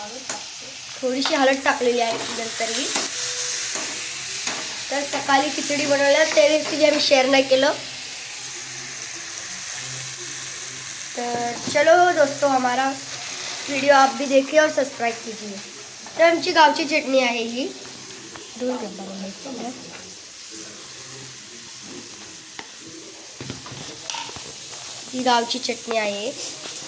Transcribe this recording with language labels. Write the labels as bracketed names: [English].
[Marathi] थोडीशी हळद टाकलेली आहे नंतरही। तर सकाळी खिचडी बनवल्या, ते रेसिपी आम्ही शेअर नाही केलं। [Hindi] तर चलो दोस्तों, हमारा वीडियो आप भी देखिए और सब्सक्राइब कीजिए। [Marathi] तर आमची गावची चटणी आहे ही। दूर घेतला ही गावची चटणी आहे।